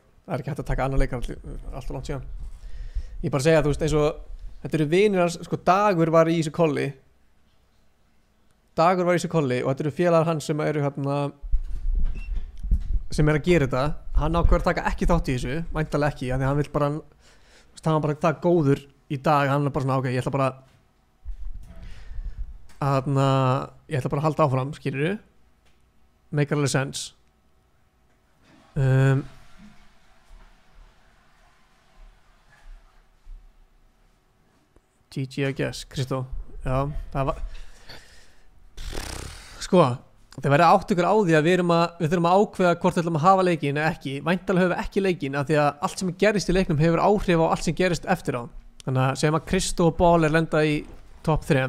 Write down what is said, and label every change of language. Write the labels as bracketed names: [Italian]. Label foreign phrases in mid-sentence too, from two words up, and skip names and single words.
[Icelandic] Það er ekki hægt að taka annan leik alltaf langt síðan. Ég bara segja, þú veist, eins og þetta eru vinir hans, sko, Dagur var í þessu kolli og þetta eru félagar hans sem eru hérna sem að gera þetta. Hann ákveður að taka ekki þátt í þessu, væntanlega ekki, af því hann vill bara, þú veist, hann var bara það góður í dag, hann er bara svona, ok, ég ætla bara að halda áfram, skilurðu, make alveg sense. [English] GG I guess, Kristó. [Icelandic] Já, það var sko, það verður átt ykkur á því að við þurfum að ákveða hvort við ætlum að hafa leikinn eða ekki. Væntanlega höfum við ekki leikinn af því að allt sem gerist í leiknum hefur áhrif á allt sem gerist eftir á. Þannig að segjum að Kristó og Baller lenda í top 3.